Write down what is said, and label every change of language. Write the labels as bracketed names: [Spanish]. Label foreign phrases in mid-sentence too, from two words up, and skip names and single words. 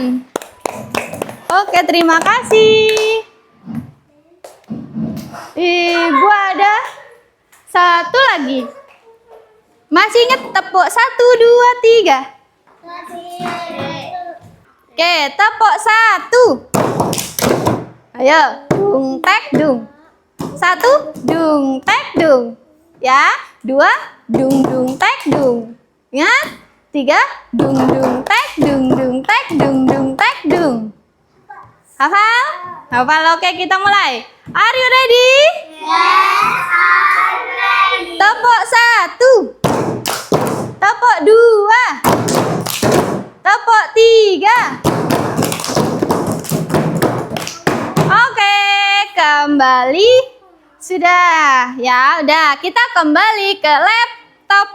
[Indonesian] Oke, terima kasih. Ibu ada satu lagi. Masih ingat tepuk 1, 2, 3. Oke, tepuk 1. Ayo, dung tek dung. 1, dung tek dung. Ya, 2, dung dung tek dung. Ingat? 3, dung dung tek dung dung tek dung dung tek dung. Hafal? Hafal. Oke, kita mulai. [English] Are you ready? Yes, I'm ready. [Indonesian] Tepuk 1. Tepuk 2. Tepuk 3. Oke, kembali. Sudah, ya udah. Kita kembali ke laptop.